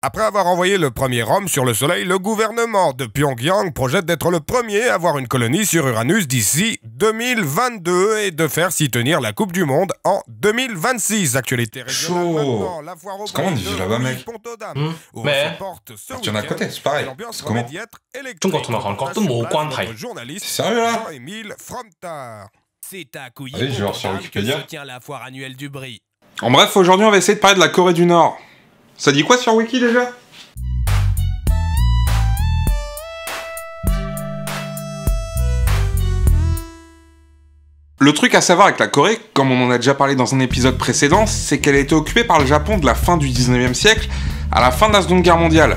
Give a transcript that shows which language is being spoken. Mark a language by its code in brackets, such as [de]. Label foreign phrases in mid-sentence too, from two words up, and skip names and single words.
[fr] Après avoir envoyé le premier homme sur le Soleil, le gouvernement de Pyongyang projette d'être le premier à avoir une colonie sur Uranus d'ici 2022 et de faire s'y tenir la Coupe du Monde en 2026. Actualité régionale maintenant, la foire au comment on dit là-bas, mec? Mais tu en as à côté, c'est pareil. C'est comment? [yue] 中國同埋韓國都冇關係。 [fr] C'est sérieux là? C'est à Allez, je vais voir sur Wikipédia. tient la foire annuelle du brie. En bref, aujourd'hui on va essayer de parler de la Corée du Nord. Ça dit quoi sur Wiki déjà? Le truc à savoir avec la Corée, comme on en a déjà parlé dans un épisode précédent, c'est qu'elle a été occupée par le Japon de la fin du 19e siècle à la fin de la Seconde Guerre mondiale.